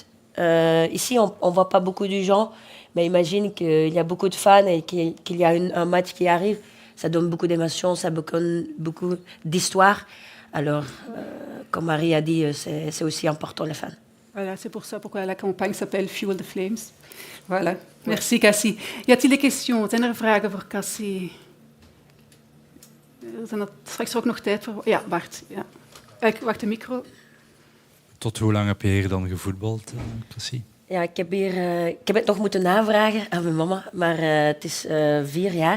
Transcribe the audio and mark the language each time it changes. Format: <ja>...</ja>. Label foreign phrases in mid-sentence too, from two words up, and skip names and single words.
<fr>Ici, on ne voit pas beaucoup de gens, mais imagine qu'il y a beaucoup de fans et qu'il y a un match qui arrive. Ça donne beaucoup d'émotions, ça donne beaucoup d'histoire. Alors, comme Marie a dit, c'est aussi important, les fans. Voilà, c'est pour ça pourquoi la campagne s'appelle Fuel the Flames. Voilà. Merci, Cassie. Y a-t-il des questions?</fr> <nl>Zijn er vragen voor Cassie? Zijn er straks ook nog tijd voor? Ja, Bart. Ja. Wacht, de micro. Tot hoe lang heb je hier dan gevoetbald, Cassie? Ja, ik heb het nog moeten navragen aan mijn mama, maar het is 4 jaar.</nl>